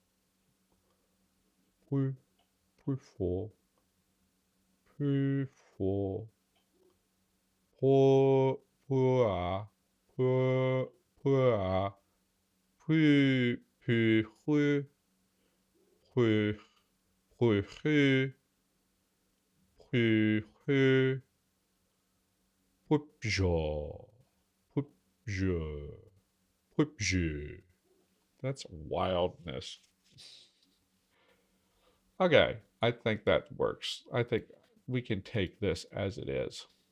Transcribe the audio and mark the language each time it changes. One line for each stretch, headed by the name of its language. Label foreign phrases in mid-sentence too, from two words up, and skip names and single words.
English: pu, pufo, pufo, po, pua, pu, pua, pu, pu, hu, hu, hu, hu, hu, hu, pupjo, pupjo, pupjo. That's wildness. Okay, I think that works. I think we can take this as it is.